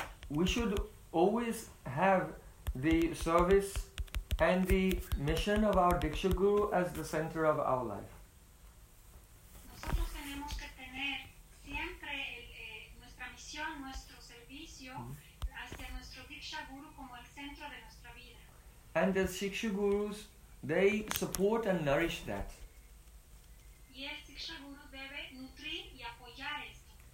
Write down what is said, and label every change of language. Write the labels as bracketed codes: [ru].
[en] We should always have the service and the mission of our Diksha Guru as the center of our life. [es] Nosotros tenemos que tener siempre nuestra misión, nuestro servicio hacia nuestro Diksha Guru como el centro de nuestra vida. [en] And the Diksha Gurus, they support and nourish that. [es] Y el Diksha Guru debe nutrir y apoyar esto.